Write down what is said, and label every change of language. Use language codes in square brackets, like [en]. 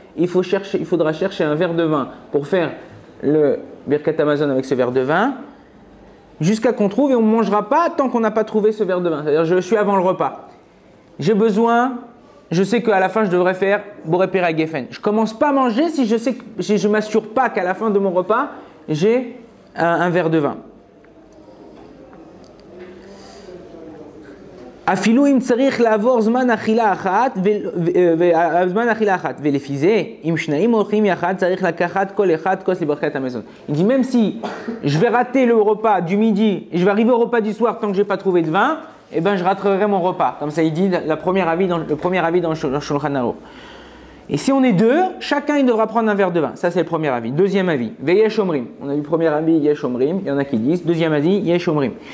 [fr] Il faudra chercher un verre de vin pour faire le Birkat Hamazon avec ce verre de vin jusqu'à qu'on trouve et on ne mangera pas tant qu'on n'a pas trouvé ce verre de vin. C'est-à-dire je suis avant le repas. J'ai besoin, je sais qu'à la fin je devrais faire Boré Pere Gefen. Je ne commence pas à manger si je sais que je ne m'assure pas qu'à la fin de mon repas j'ai un verre de vin. [he] אפילו אם צריך לעבור זמן אכילה אחת וזמן אכילה אחת ולפי זה אם שניים הולכים יחד צריך לקחת כל אחד כוס לברכת המזון. [fr] Il dit même si je vais rater le repas du midi et je vais arriver au repas du soir tant que je n'ai pas trouvé de vin, eh ben je raterai mon repas. Comme ça il dit le premier avis dans le Shulchan Aruch. Et si on est deux, chacun il devra prendre un verre de vin. Ça c'est le premier avis. Deuxième avis, [he] Veyesh Omrim. [fr] On a vu premier avis, [he] Yesh Omrim. [fr] Il y en a qui disent. Deuxième avis, Yesh Omrim.